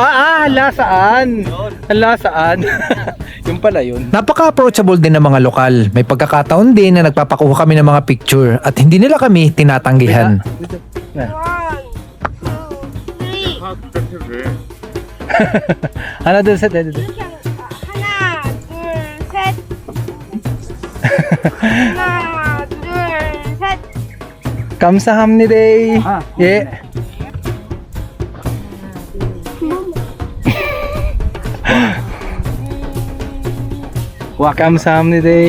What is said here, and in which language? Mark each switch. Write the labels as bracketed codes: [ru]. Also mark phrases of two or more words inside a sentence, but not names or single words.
[tl] Hala saan? Yung pala yun. Napaka-approachable din ng mga lokal. May pagkakataon din na nagpapakuha kami ng mga picture at hindi nila kami tinatanggihan. Ano doon sa [ko] 하나, 둘, 셋. 하나, 둘, 셋. 감사합니다. 예. 와 감사합니다.